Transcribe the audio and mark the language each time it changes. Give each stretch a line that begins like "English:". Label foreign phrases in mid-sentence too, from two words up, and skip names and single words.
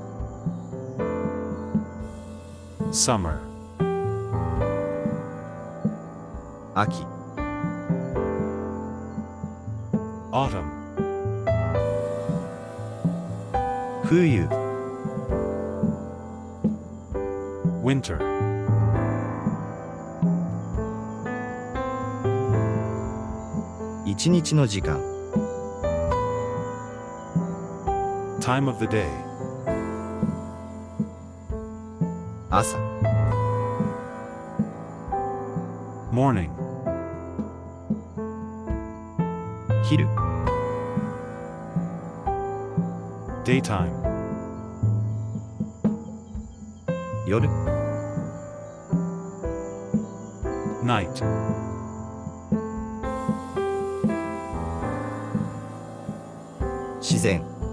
English: summer,
Japanese: 秋
English: autumn,
Japanese: 冬
English: winter,
Japanese: 一日の時間
English: time of the day,
Japanese: 朝
English: morning,
Japanese: 昼
English: daytime,
Japanese: 夜
English: night,
Japanese: 自然